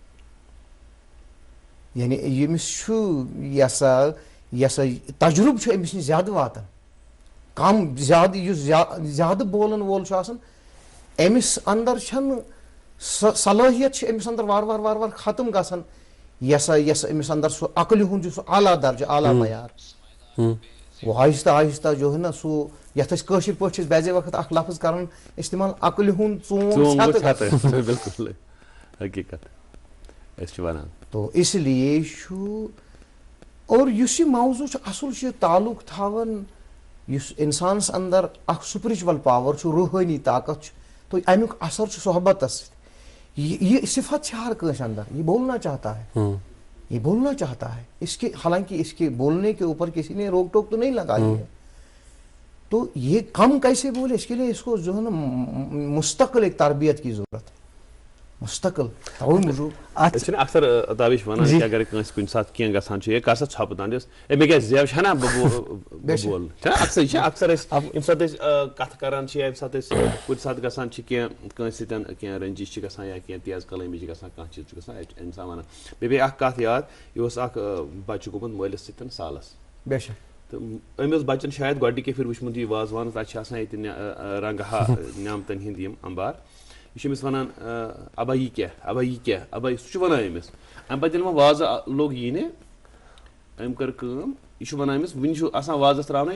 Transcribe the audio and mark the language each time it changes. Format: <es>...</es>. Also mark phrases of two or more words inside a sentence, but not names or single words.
<ks>یعنی ییٚمِس چھُ یہِ ہسا تجرُبہٕ چھُ أمِس نِش زیادٕ واتان کم زیادٕ یُس زیادٕ بولن وول چھُ آسان أمِس اندر چھنہٕ صلٲحیت چھِ أمِس اندر وارٕ وارٕ ختم گژھان یۄس أمِس اندر سُہ عقلہِ ہُنٛد چھُ سُہ اعلیٰ درجہ اعلیٰ معیار</ks> <ur>وہ آہستہ آہستہ جو ہے نا</ur> <ks>سُہ یتھ أسۍ کٲشِر پٲٹھۍ چھِ بعضے وقت اکھ لفظ کران استعمال عقلہِ ہُنٛد ژوٗنٛٹھ بالکل حقیقت أسۍ چھِ ونان تو اس لیے چھُ اور یُس یہِ موضوع چھُ اصل چھُ تعلق تھاوان یُس انسانس اندر اکھ سپرچول پاور چھُ روحٲنی طاقت چھُ تو امیُک اثر چھُ صحبتس سۭتۍ یہ صفت چھِ ہر کٲنٛسہِ اندر</ks> <ur>یہ بولنا چاہتا ہے یہ بولنا چاہتا ہے اس کے حالانکہ اس کے بولنے کے اوپر کسی نے روک ٹوک تو نہیں لگائی ہے تو یہ کم کیسے بولے اس کے لیے اس کو جو ہے نا مستقل ایک تربیت کی ضرورت ہے مستقل</ur> <ks>اکثر تابش ونان کہ اگر کن سات کی گھان کر سا ژھۄپہٕ دنٛدس مے کیا زیو چھنا بول اکثر یم سات کتھ کران یم سات کن سات گژھان کٲنٛسہِ سۭتۍ کینٛہہ رنجش گژھان یا کینٛہہ تیز کلٲمی چھِ گژھان کانٛہہ چیٖز چھُ گژھان انسان ونان مےٚ پیٚیہِ اکھ کتھ یاد یہِ اوس اکھ بچہِ گوٚمُت مٲلِس سۭتۍ سالس تہٕ أمۍ اوس بچن شاید گۄڈنِکے پھِرِ وٕچھمُت یہِ وازوان تتہِ چھِ آسان ییٚتہِ رنٛگہٕ نعمتن ہٕنٛدۍ یِم امبار یہ چھُ أمِس ونان ابا یہِ کیٛاہ ابا یہِ کیٛاہ ابا سُہ چھُ ونان أمِس امہِ پتہٕ ییٚلہِ وۄنۍ وازٕ لوگ یِنہِ أمۍ کٔر کٲم یہِ چھُ ونان أمِس وُنہِ چھُ آسان وازس تراونے</ks>